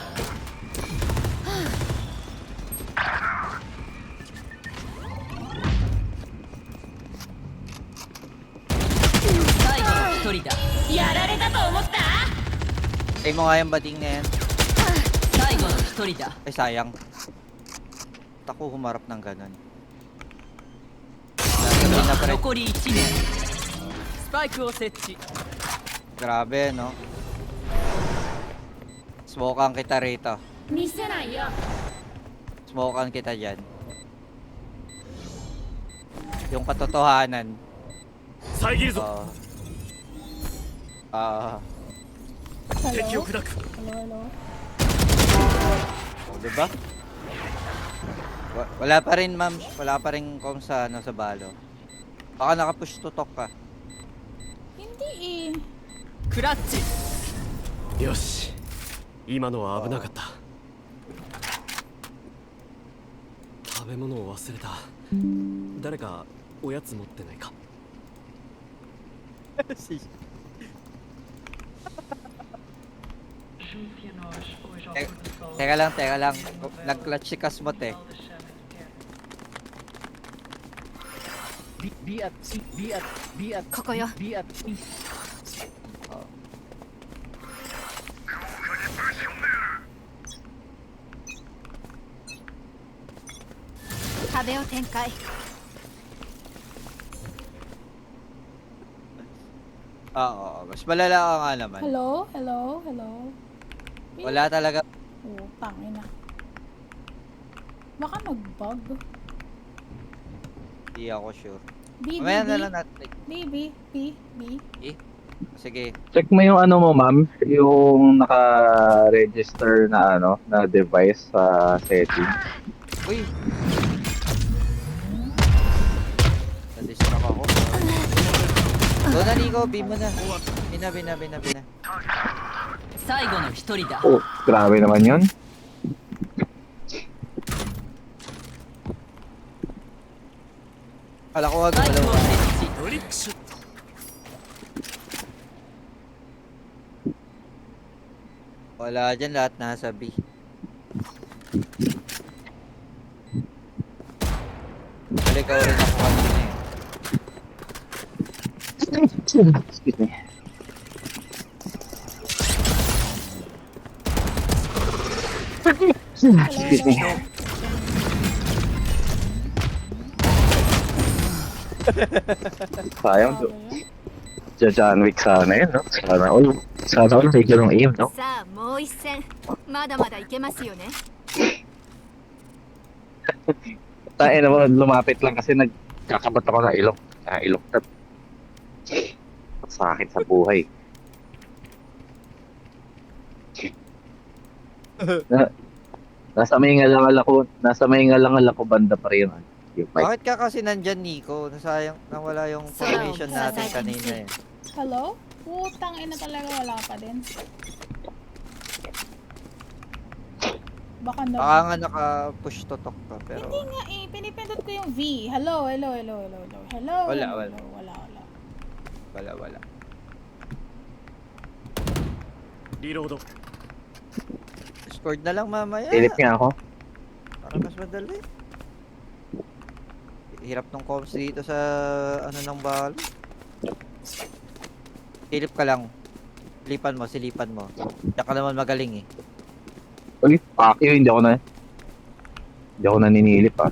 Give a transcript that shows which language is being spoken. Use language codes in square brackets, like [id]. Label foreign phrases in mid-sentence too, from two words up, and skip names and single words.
[ja] 最後の1人だ。やられたと思った？ [tl] Ay mo nga yung bading na yan. [ja] 最後の1人だ。 [tl] Ay sayang. Ako humarap ng ganun. [ja] 残り1名。スパイクを設置。 [tl] Grabe, no? Smokean kita rito. [ja] 見せないよ [tl] Smokean kita dyan. Yung katotohanan. [ja] 遮るぞ 敵を [tl] Hello? [ja] 砕く [tl] Hello? Oh, diba? Wala pa rin, ma'am. Wala pa rin kung sa, ano, sa balo. Baka [en] nakapush to talk [tl] ka. Hindi eh. [ja] クラッチよし今のは危なかった食べ物を忘れた誰かおやつ持ってないか [tl] Teka lang. Nag-clutch si Kasmot eh. [ja] B ここよ 壁を展開 [tl] Oo, mas malala ka nga naman. Hello? Wala talaga. Oh, tangina. Baka nag-bug. Hindi ako sure. B, Mamaya na B, lang natin. B. Sige. Check mo yung ano mo, ma'am. Yung naka-register na ano, na device sa setting. Uy! Na-distract ako. Doon na, Nico. B mo na. Bina. [ja] 最後の一人だ [tl] Oh, grabe naman yun. Kala ko wag [ja] 最後 [tl] dalawa. [ja] の設置トリックショット [tl] Wala dyan, lahat nasa B. Balik ako rin ako kanina eh. [en] Excuse me. Excuse me. [tl] Sayang to. John Wick sana yun, no? Sana all bigyan ng aim, no? [ja] さあもう一戦まだまだいけますよね [tl] Tayo naman, lumapit lang kasi nagkakabat ako na ilok. Ilok na. Sakit sa buhay. Nasa may ngalangal ako banda pa rin yung mic. Bakit ka kasi nandyan, Nico? Nasayang, nawala yung formation natin kanina eh. Hello? Putang ina talaga, wala pa din. Baka na... Baka nga naka- [en] push to talk [tl] ka, pero... Hindi nga eh, pinipindot ko yung V. Hello? Wala. Wala. [ja] リロード [tl] Discord na lang mamaya. Silip nga ako. Para mas madali. Hirap ng comms dito sa ano ng balo. Silip ka lang. Silipan mo. Diyan ka naman magaling eh. Uy, pakyo, hindi ako naninilip ah.